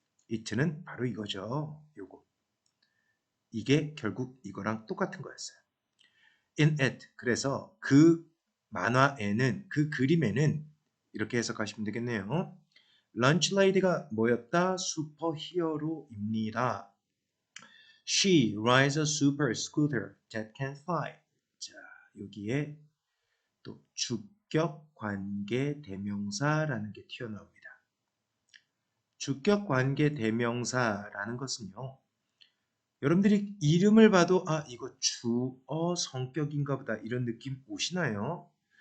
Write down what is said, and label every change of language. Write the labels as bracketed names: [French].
[Korean] it는 바로 이거죠. 요거. 이게 결국 이거랑 똑같은 거였어요. [English] in it [Korean] 그래서 그 만화에는 그 그림에는 이렇게 해석하시면 되겠네요. 런치 레이디가 뭐였다? 슈퍼히어로입니다. [English] She rides a super scooter that can fly. [Korean] 자, 여기에 또 주격 관계 대명사라는 게 튀어나옵니다. 주격 관계 대명사라는 것은요. 여러분들이 이름을 봐도 이거 주어 성격인가 보다 이런 느낌 오시나요?